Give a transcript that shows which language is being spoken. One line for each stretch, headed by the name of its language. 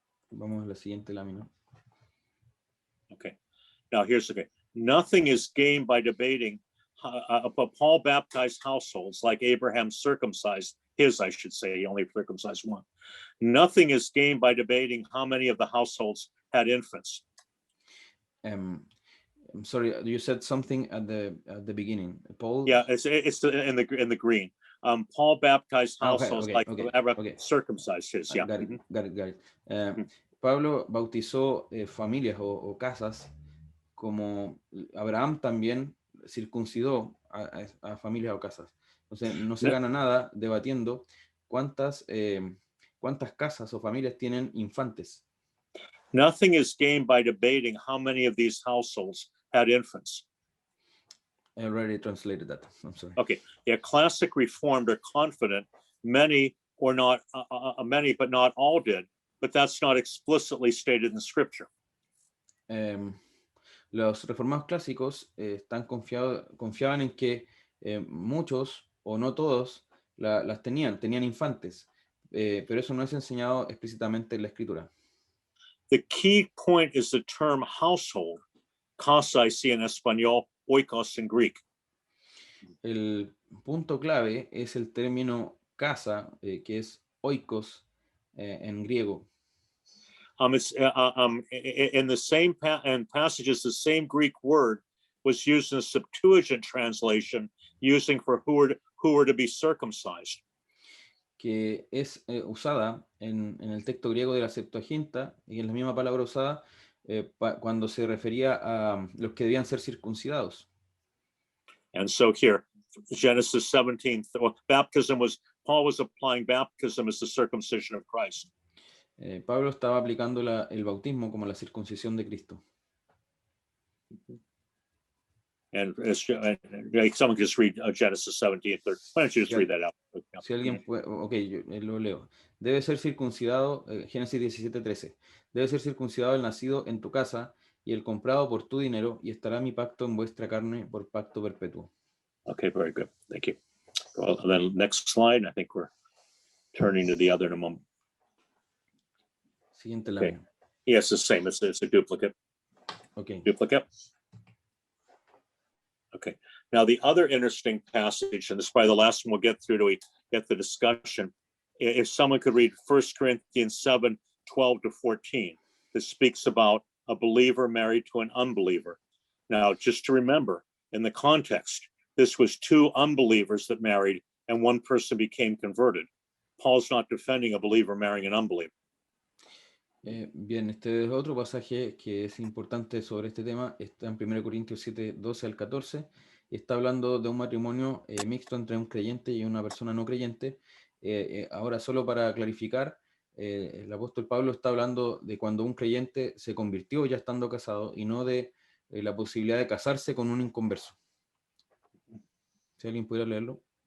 Spanish: Vamos a la siguiente lámina.
English: Okay, now here's the thing. Nothing is gained by debating, but Paul baptized households like Abraham circumcised his, I should say, he only circumcised one. Nothing is gained by debating how many of the households had infants. I'm sorry, you said something at the beginning. Paul? Yeah, it's in the green. Paul baptized households like Abraham circumcised his. Yeah. Got it.
Spanish: Pablo bautizó familias o casas como Abraham también circuncidó a familias o casas. Entonces no se gana nada debatiendo cuántas casas o familias tienen infantes.
English: Nothing is gained by debating how many of these households had infants. I already translated that. I'm sorry. Okay. Yeah, classic Reformed are confident many or not many, but not all did. But that's not explicitly stated in Scripture.
Spanish: Los reformados clásicos confiaban en que muchos o no todos las tenían infantes, pero eso no es enseñado explícitamente en la Escritura.
English: The key point is the term household,
Spanish: casa en español,
English: oikos in Greek.
Spanish: El punto clave es el término casa, que es oikos en griego.
English: It's in the same passages, the same Greek word was used in the Septuagint translation, using for who were to be circumcised.
Spanish: Que es usada en el texto griego de la Septuaginta, y es la misma palabra usada cuando se refería a los que debían ser circuncidados.
English: And so here, Genesis 17, Paul was applying baptism as the circumcision of Christ.
Spanish: Pablo estaba aplicando el bautismo como la circuncisión de Cristo.
English: And someone can just read Genesis 17. Why don't you just read that out?
Spanish: Si alguien puede, yo lo leo. Debe ser circuncidado, Génesis 17:13. Debe ser circuncidado el nacido en tu casa y el comprado por tu dinero, y estará mi pacto en vuestra carne por pacto perpetuo.
English: Okay, very good. Thank you. Well, then next slide. I think we're turning to the other in a moment.
Spanish: Siguiente lámina.
English: Okay. Yes, the same. It's a duplicate. Okay. Duplicate. Okay. Now the other interesting passage, and this is probably the last one we'll get through to get the discussion. If someone could read 1 Corinthians 7:12-14, this speaks about a believer married to an unbeliever. Now, just to remember, in the context, this was two unbelievers that married and one person became converted. Paul's not defending a believer marrying an unbeliever.
Spanish: Bien, este es otro pasaje que es importante sobre este tema. Está en 1 Corintios 7:12-14. Está hablando de un matrimonio mixto entre un creyente y una persona no creyente. Ahora, solo para clarificar, el apóstol Pablo está hablando de cuando un creyente se convirtió ya estando casado, y no de la posibilidad de casarse con un inconverso. Si alguien pudiera leerlo.